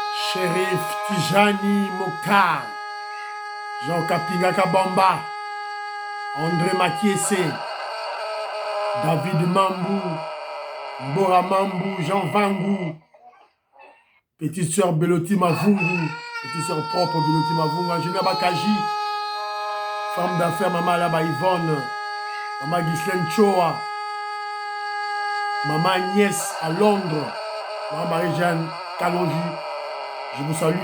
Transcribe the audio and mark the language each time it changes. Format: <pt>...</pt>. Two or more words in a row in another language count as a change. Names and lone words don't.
<fr>Shérif Tijani Mokar, Jean Kapinga Kabamba, André Makiese, David Mambou, Mbora Mambou, Jean Vangou, petite sœur Beloti Mavungu, petite sœur propre Beloti Mavungu, Angélia Bakaji, femme d'affaires Maman Alaba Yvonne, Maman Ghislaine Choa, Maman Agnès à Londres, Maman Marie-Jeanne Kalonji, je vous salue.</fr>